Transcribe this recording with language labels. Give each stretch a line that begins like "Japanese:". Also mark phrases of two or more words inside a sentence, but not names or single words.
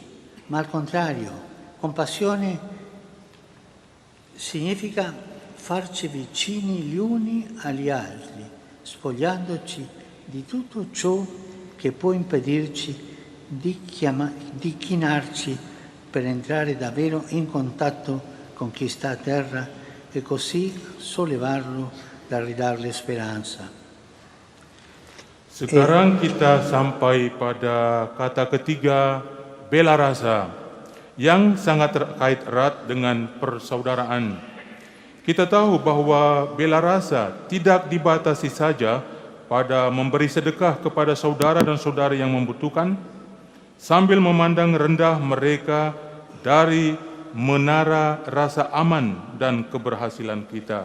Italian: ma al contrario, compassione significa farci vicini gli uni agli altri, spogliandoci di tutto ciò che può impedirci di chinarci per entrare davvero in contatto con chi sta a terra e così sollevarlo da ridarle speranza.
Indonesian: Sekarang kita sampai pada kata ketiga, bela rasa, yang sangat terkait erat dengan persaudaraan. Kita tahu bahwa bela rasa tidak dibatasi saja pada memberi sedekah kepada saudara dan saudari yang membutuhkan, sambil memandang rendah mereka dari menara rasa aman dan keberhasilan kita.